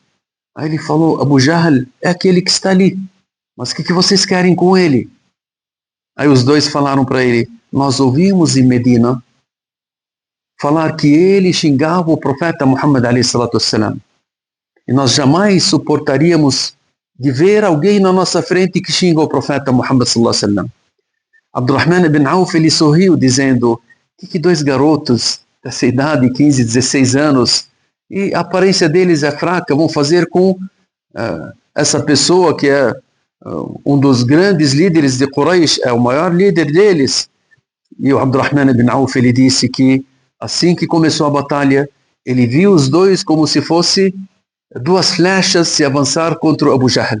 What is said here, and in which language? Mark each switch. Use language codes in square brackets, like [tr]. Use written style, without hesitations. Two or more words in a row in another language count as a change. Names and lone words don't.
[pt] Aí ele falou: Abu Jahl é aquele que está ali, mas o que vocês querem com ele? Aí os dois falaram para ele: nós ouvimos em Medina falar que ele xingava o profeta Muhammad a.s. E nós jamais suportaríamos de ver alguém na nossa frente que xinga o profeta Muhammad a.s. Abdurrahman ibn Auf, ele sorriu dizendo: que dois garotos dessa idade, 15, 16 anos, e a aparência deles é fraca, vão fazer com essa pessoa que é um dos grandes líderes de Quraysh, é o maior líder deles. E o Abdurrahman ibn Auf, ele disse que assim que começou a batalha, ele viu os dois como se fosse duas flechas se avançar contra o Abu Jahl.